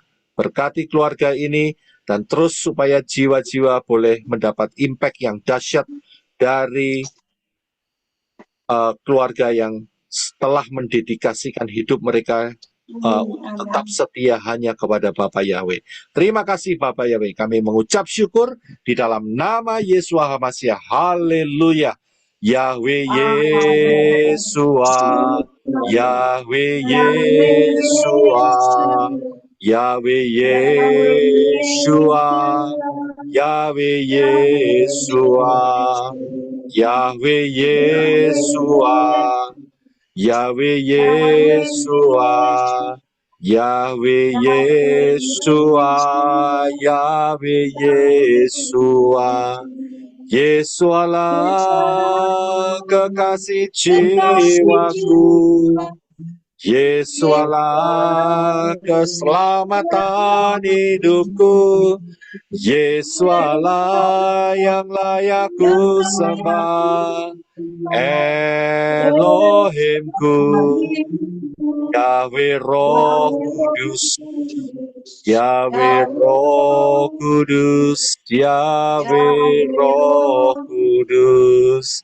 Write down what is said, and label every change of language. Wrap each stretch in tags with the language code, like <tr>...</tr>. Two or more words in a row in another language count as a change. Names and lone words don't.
<id>Berkati keluarga ini dan terus supaya jiwa-jiwa boleh mendapat impact yang dahsyat dari keluarga yang telah mendedikasikan hidup mereka tetap setia hanya kepada Bapa Yahweh. Terima kasih Bapa Yahweh. Kami mengucap syukur di dalam nama Yeshua HaMashiach. Haleluya. Yahweh Yeshua, Yahweh Yeshua, Yahweh Yeshua, Yahweh Yeshua, Yahweh Yeshua, Yahweh Yeshua, Yahweh Yeshua, Yahweh Yeshua, Yesualah kekasih jiwaku, Yesualah keselamatan hidupku, Yesualah yang layak ku sembah, Elohimku, Yahweh Roh Kudus, Yahweh Roh Kudus, Yahweh Roh Kudus.</id>